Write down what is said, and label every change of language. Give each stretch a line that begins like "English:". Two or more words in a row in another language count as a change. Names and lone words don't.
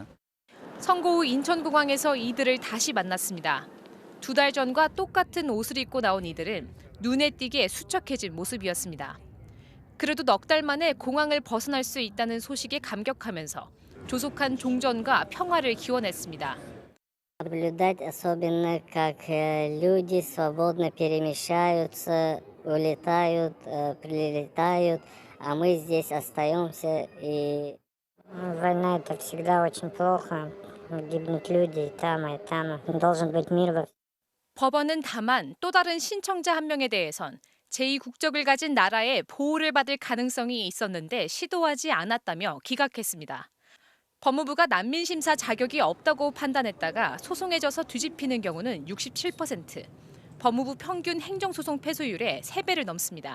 Korean: 선고 후 인천공항에서 이들을 다시 만났습니다. 2달 전과 똑같은 옷을 입고 나온 이들은 눈에 띄게 수척해진 모습이었습니다. 그래도 넉 달 만에 공항을 벗어날 수 있다는 소식에 감격하면서 조속한 종전과 평화를 기원했습니다.
Russian: Наблюдать особенно, как люди свободно перемещаются, улетают, прилетают, а мы здесь остаемся. И война это всегда очень плохо. Гибнут люди и там. Должен быть мир.
Korean: 법원은 다만 또 다른 신청자 한 명에 대해선 제2국적을 가진 나라의 보호를 받을 가능성이 있었는데 시도하지 않았다며 기각했습니다. 법무부가 난민 심사 자격이 없다고 판단했다가 소송에 져서 뒤집히는 경우는 67%, 법무부 평균 행정소송 패소율의 3배를 넘습니다.